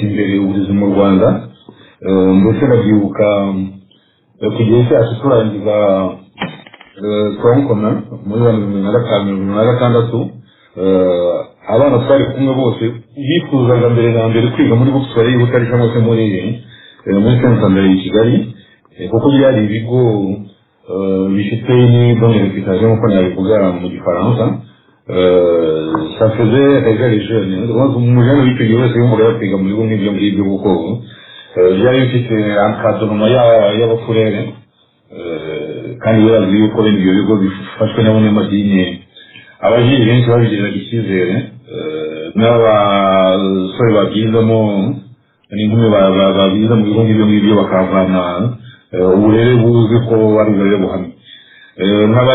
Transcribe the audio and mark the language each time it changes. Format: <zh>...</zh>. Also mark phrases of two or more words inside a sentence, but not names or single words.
<rw>imbere uburezi mu Rwanda ndetse ndabyibuka ku gihe cyacu turangiza twankoma muri 2005-2006 abana twari kumwe bose bifuzaga mbere na mbere kwiga muri</rw> <fr>groupe scolaire</fr> <rw>y'Ubutare cyangwa se muri Saint-André i Kigali kuko byari ibigo bifite ni</rw> <fr>bonne réputation</fr> <rw>nk'uko nabivuga mu gifaransa</rw> <fr>ça faisait rêver les jeunes</fr> <rw>umujene w'icyo gihe wese yumvaga yakwiga mu bigo nk'ibyo ngibyo kuko byari bifite encadrement y'abafurere kandi birazwi yuko bene ibyo bigo bifashwe n'abanyamadini abajiri benshi babigiriraga icyizere n'abasore babyizamo n'inkumi babiza mu bigo ngibyo bakavana uburere buzi ko ari uburere buhamye nkaba</rw>